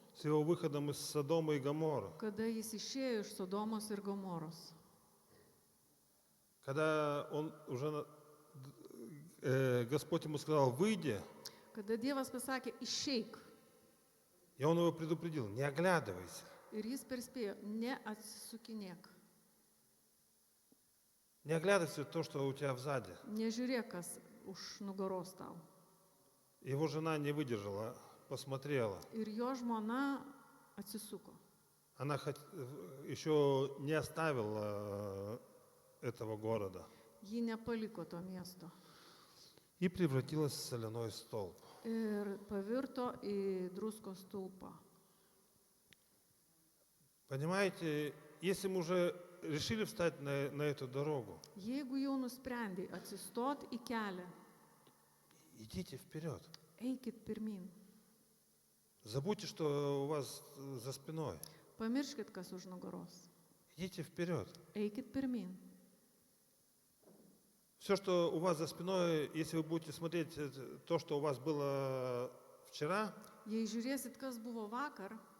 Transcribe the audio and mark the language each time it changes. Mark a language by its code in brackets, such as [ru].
[ru] с его выходом из Содома и Гоморры. [lt] kada jis išėjo iš Sodomos ir Gomoros. [ru] Когда он уже, Господь ему сказал: «Выйди», [lt] Kada Dievas pasakė, išeik, [ru] и он его предупредил: «Не оглядывайся, [lt] ir jis perspėjo, neatsisukinėk, [ru] не оглядывайся то, что у тебя сзади». [lt] nežiūrėk, kas už nugaros tau. [ru] Его жена не выдержала, посмотрела. [lt] Ir jo žmona atsisuko. [ru] Она еще не оставила этого города [lt] Ji nepaliko to miesto [ru] и превратилась в соляной столб. [lt] ir pavirto į druskos stulpą. [ru] Понимаете, если мы уже решили встать на эту дорогу, [lt] Jeigu jau nusprendai atsistot į kelią, [ru] идите вперед. [lt] eikit pirmin. [ru] Забудьте, что у вас за спиной. [lt] Pamirškit, kas už nugaros. [ru] Идите вперед. [lt] Eikit pirmin. [ru] Все, что у вас за спиной, если вы будете смотреть то, что у вас было вчера, [lt] Jei žiūrėsit, kas buvo vakar,